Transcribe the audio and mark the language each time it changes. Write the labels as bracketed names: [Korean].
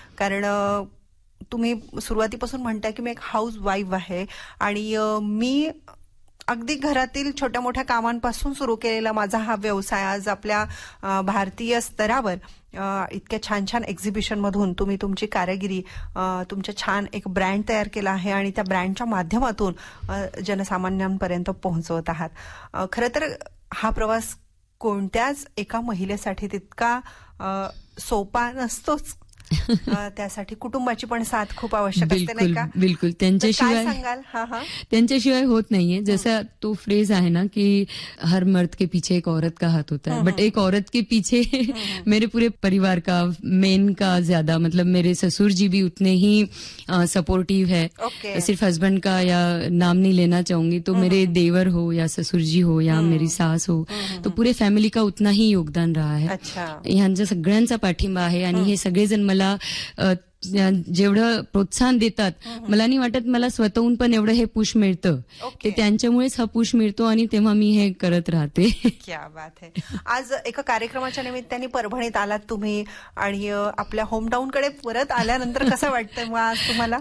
[Marathi] कारण तुम्ही सुरुवातीपासून म्हणताय की मी एक हाऊस वाईफ आहे, आणि मी अगदी घरातील छोट्या मोठ्या कामांपासून सुरू केलेला माझा हा व्यवसाय आज आपल्या भारतीय स्तरावर इतक्या छान छान एक्झिबिशन मधून तुम्ही तुमची कारागिरी, तुमचा छान एक ब्रँड तयार केला आहे, आणि त्या ब्रँडच्या माध्यमातून जनसामान्यांपर्यंत पोहोचवत आहात. खरं तर हा प्रवास कोणत्याच एका महिलेसाठी तितका सोपा नसतोच. त्यासाठी कुटुंबाची पण साथ खूप आवश्यक असते, नाही का? बिल्कुल. त्यांच्याशिवाय त्यांच्याशिवाय होत नाहीये. जसा तो फ्रेज आहे ना की [Hindi] हर मर्द के पीछे एक औरत का हाथ होता है, बट एक औरत के पीछे मेरे पूरे परिवार का, मेन का ज्यादा, मतलब मेरे ससुर जी भी उतने ही सपोर्टिव है. सिर्फ हस्बैंड का या नाम नहीं लेना चाहूंगी, तो मेरे देवर हो या ससुर जी हो या मेरी सास हो, तो पूरे फॅमिली का उतना ही योगदान रहा है. [Marathi] यांचा सगळ्यांचा पाठिंबा आहे, आणि हे सगळेजण मला जेवढं प्रोत्साहन देतात, मला नाही वाटत मला स्वतःहून पण एवढं हे पुश मिळतं. ते त्यांच्यामुळेच हा पुश मिळतो, आणि तेव्हा मी हे करत राहते. [Hindi] क्या बात है. [Marathi] आज एका कार्यक्रमाच्या निमित्ताने परभणीत आलात तुम्ही, आणि आपल्या होमटाऊन कडे परत आल्यानंतर कसं वाटतंय आज तुम्हाला?